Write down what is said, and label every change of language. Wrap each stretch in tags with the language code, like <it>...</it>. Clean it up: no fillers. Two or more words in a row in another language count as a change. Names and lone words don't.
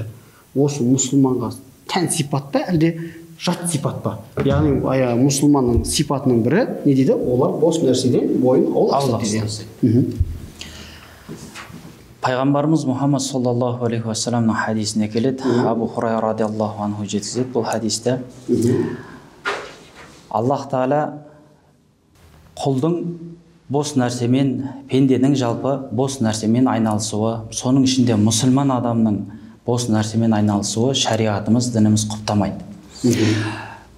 <kk>Осы мұсылманға тән сипат па, әлде жат сипат па? Яғни мұсылманның сипатының бірі не дейді? Олар бос нәрседен бойын аулақ дейді. Пайғамбарымыз Мұхаммад</kk> <ar>صلى الله عليه وسلم</ar> <kk>хадисіне келеді. Абу Хурайра</kk> <ar>رضي الله عنه</ar> <kk>жеткізеді бұл хадисте. Аллах Тағала құлдың бос нәрсемен, пенденің жалпы бос нәрсемен айналысуы, соның ішінде мұсылман адамның бос нәрсемен айналысуы шариғатымыз, дініміз құптамайды.</kk>